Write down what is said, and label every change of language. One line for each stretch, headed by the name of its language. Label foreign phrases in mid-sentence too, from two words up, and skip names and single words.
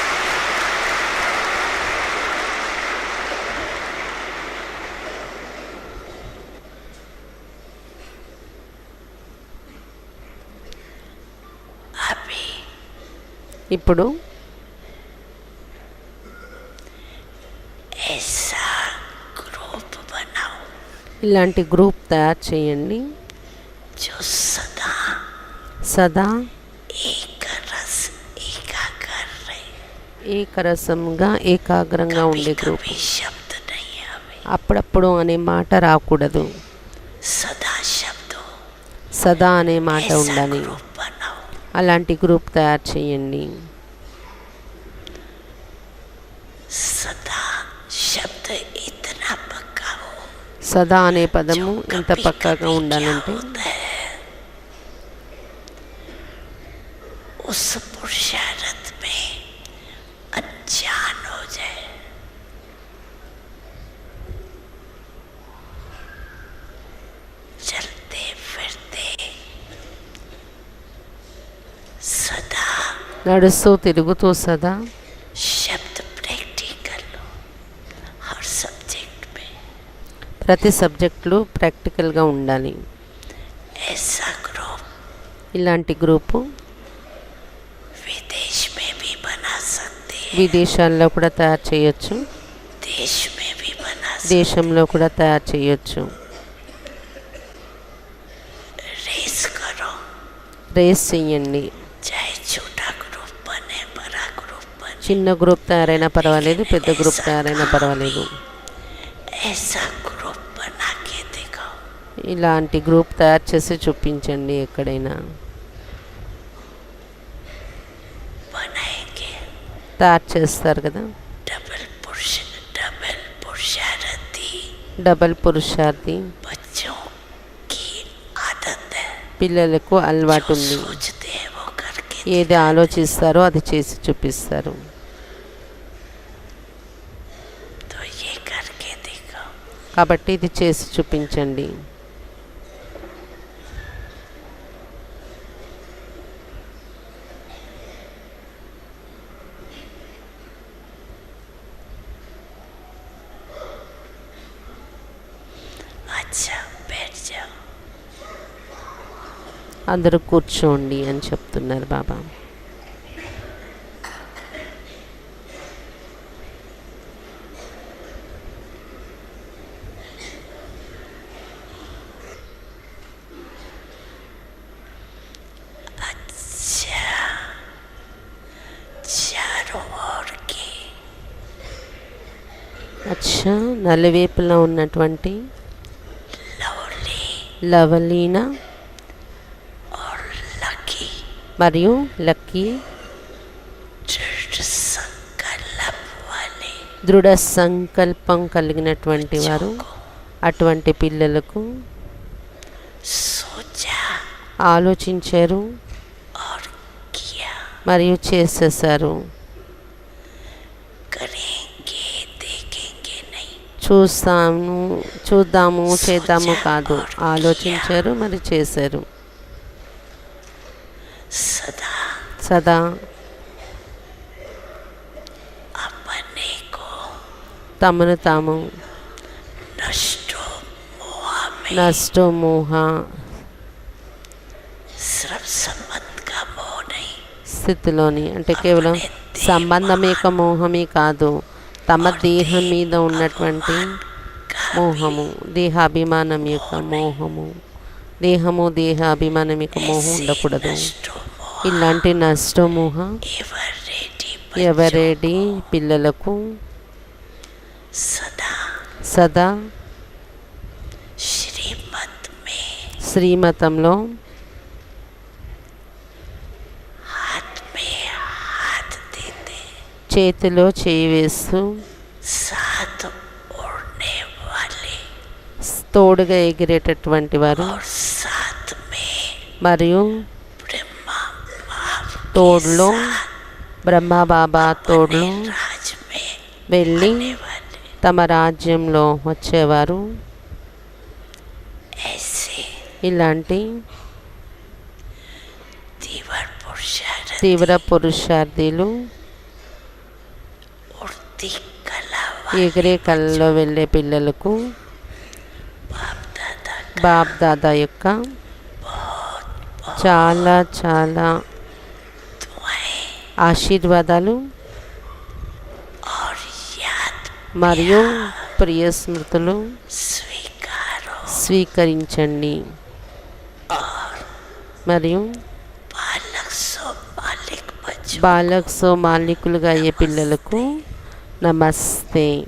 Hindi: अभी
Telugu: ఇప్పుడు
Hindi: ऐसा ग्रुप बनाओ
Telugu: ఇలాంటి గ్రూప్ తయారు చేయండి.
Hindi: जो सदा
Telugu: సదా
Hindi: एक रस एकाग्र रहे
Telugu: ఏకరసంగా ఏకాగ్రంగా ఉండే
Hindi: कभी
Telugu: గ్రూప్.
Hindi: कभी शब्द नहीं आवे
Telugu: అప్పుడప్పుడు అనే మాట రాకూడదు,
Hindi: सदा शब्द हो
Telugu: సదా అనే మాట
Hindi: ऐसा
Telugu: ఉండాలి.
Hindi: ग्रुप बनाओ
Telugu: అలాంటి గ్రూప్ తయారు చేయండి.
Hindi: सदा शब्द इतना पक्का हो
Telugu: సదా అనే పదము
Hindi: जो
Telugu: ఎంత
Hindi: कभी
Telugu: పక్కాగా
Hindi: कभी क्या
Telugu: ఉండాలంటే
Hindi: होता है उस पुरुषार्थ में अनजान हो जाए चलते फिरते सदा
Telugu: నడుస్తూ తిరుగుతూ సదా
Hindi: शब्द प्रैक्टिकल हो हर सब्जेक्ट में
Telugu: ప్రతి సబ్జెక్టులు ప్రాక్టికల్గా ఉండాలి.
Hindi: ऐसा ग्रुप
Telugu: ఇలాంటి గ్రూపు
Hindi: विदेश में भी बना सकते हैं
Telugu: విదేశాల్లో కూడా తయారు చేయొచ్చు,
Hindi: देश में भी बना सकते
Telugu: దేశంలో కూడా తయారు చేయొచ్చు.
Hindi: रेस करो
Telugu: రేస్ చెయ్యండి.
Hindi: चाहे छोटा ग्रुप बने बड़ा ग्रुप बने
Telugu: చిన్న గ్రూప్ తయారైనా పర్వాలేదు, పెద్ద గ్రూప్ తయారైనా పర్వాలేదు.
Hindi: ऐसा ग्रुप बना के दिखाओ
Telugu: ఇలాంటి గ్రూప్ తయారు చేసి చూపించండి. ఎక్కడైనా
Hindi: बनाएंगे
Telugu: తయారు చేస్తారు కదా.
Hindi: डबल पुरुषार्थी
Telugu: డబల్ పురుషార్థి
Hindi: बच्चों की आदत है
Telugu: పిల్లలకు అలవాటు
Hindi: जो
Telugu: ఉంది.
Hindi: सोचते हैं वो करके
Telugu: ఏది ఆలోచిస్తారో అది చేసి చూపిస్తారు.
Hindi: तो ये करके दिखाओ
Telugu: కాబట్టి ఇది చేసి చూపించండి.
Hindi: अच्छा बैठ जाओ
Telugu: అందరూ కూర్చోండి అని చెప్తున్నారు బాబా.
Hindi: अच्छा चारों ओर की
Telugu: అచ్చా నలువైపులా ఉన్నటువంటి
Hindi: लवली
Telugu: లవలీన
Hindi: और लकी
Telugu: మరియు లక్కీ
Hindi: दृढ़ संकल्प वाले
Telugu: దృఢ సంకల్పం కలిగినటువంటి వారు అటువంటి పిల్లలకు
Hindi: सोचा
Telugu: ఆలోచించారు
Hindi: और किया
Telugu: మరియు చేసేసారు.
Hindi: करेंगे देखेंगे नहीं
Telugu: చూద్దాము చేద్దాము కాదు, ఆలోచించారు మరి చేశారు.
Hindi: सदा
Telugu: సదా
Hindi: अपने को
Telugu: తమను తాము
Hindi: नष्टो मोह में
Telugu: నష్టో మోహ
Hindi: सिर्फ संबंध का मोह नहीं
Telugu: స్థితిలోని అంటే కేవలం సంబంధం యొక్క మోహమే కాదు, తమ దేహం మీద ఉన్నటువంటి మోహము, దేహాభిమానం యొక్క మోహము, దేహము దేహ అభిమానం యొక్క మోహం ఉండకూడదు.
Hindi: नष्टो मोह
Telugu: ఇలాంటి నష్టమోహ
English: ever ready
Telugu: ఎవరెడీ పిల్లలకు
Hindi: सदा
Telugu: సదా
Hindi: श्रीमत में
Telugu: శ్రీమతంలో
Hindi: हाथ में हाथ देते,
Telugu: చేతిలో చేయి వేస్తూ
Hindi: साथ उड़ने वाले
Telugu: తోడుగా ఎగిరేటటువంటి వారు
Hindi: और साथ में
Telugu: మరియు
Hindi: ब्रह्मा बाप
Telugu: తోడులో బ్రహ్మ బాబా తోడులో
Hindi: राज में
Telugu: వెళ్ళి
Hindi: आने वाले
Telugu: తమ రాజ్యంలో వచ్చేవారు
Hindi: ऐसे
Telugu: ఇలాంటి
Hindi: तीव्र पुरुषार्थ
Telugu: తీవ్ర పురుషార్థులు
Hindi: उड़ती कला
Telugu: ఎగిరే కళ్ళలో వెళ్ళే పిల్లలకు
Hindi: बाप दादा
Telugu: బాప్ దాదా యొక్క చాలా చాలా
Hindi: दुआएं
Telugu: ఆశీర్వాదాలు
Hindi: और याद
Telugu: మరియు ప్రియ స్మృతులు
Hindi: स्वीकारो
Telugu: స్వీకరించండి మరియు
Hindi: बालक सो मालिक बचो बालक सो
Telugu: మాలికులుగా అయ్యే పిల్లలకు నమస్తే.